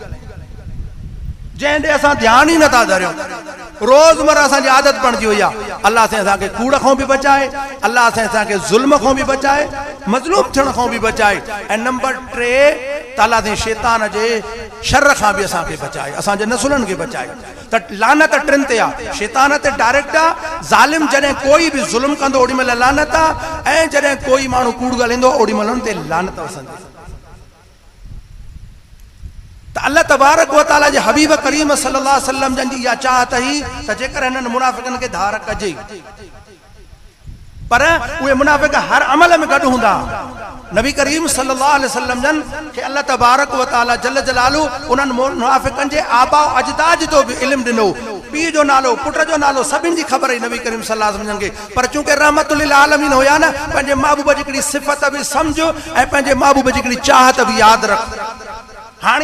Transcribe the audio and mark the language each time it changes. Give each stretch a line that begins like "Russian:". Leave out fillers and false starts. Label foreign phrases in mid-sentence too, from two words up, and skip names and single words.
Sindhi: जंहिं ॾे असां ध्यानु ई नथा धरियूं रोज़मर्रा असांजी आदत बणिजी वई आहे अलाह साईं असांखे कूड़ खां बि बचाए अलाह साईं असांखे ज़ुल्म खां बि बचाए मज़लूम थियण खां बि बचाए ऐं नंबर 3 ताला साईं शैतान जे शर खां बि असांखे बचाए असांजे नसुलनि खे बचाए त लानत टिनि ते आहे शैतान ते डायरेक्ट आहे ज़ालिम जॾहिं कोई बि ज़ुल्म कंदो ओॾी महिल लानत आहे ऐं जॾहिं कोई माण्हू कूड़ ॻाल्हाईंदो ओॾी महिल उन ते लानत वसंदी त
Arabic: الله تبارك وتعالى
Sindhi: जे हबीब करीम
Arabic: صلى الله عليه وسلم
Sindhi: जन इहा चाहत ही त जेकर हिननि मुनाफ़िक़नि खे धार कजे पर उहे मुनाफ़िक़ हर अमल में गॾु हूंदा नबी करीम सल्लल्लाहु अलैहि वसल्लम जन खे
Arabic: الله تبارك وتعالى جل جلاله
Sindhi: उन्हनि मुनाफ़िक़नि जे आबा अजदाद जो बि इल्मु ॾिनो पीउ जो नालो पुट जो नालो सभिनि जी ख़बर हुई नबी करीम
Arabic: صلى الله عليه وسلم
Sindhi: खे पर चूंकि
Arabic: رحمة للعالمين
Sindhi: हुया न पंहिंजे महबूब जी हिकिड़ी सिफ़त बि सम्झ ऐं पंहिंजे महबूब जी हिकिड़ी चाहत बि यादि रख हाणे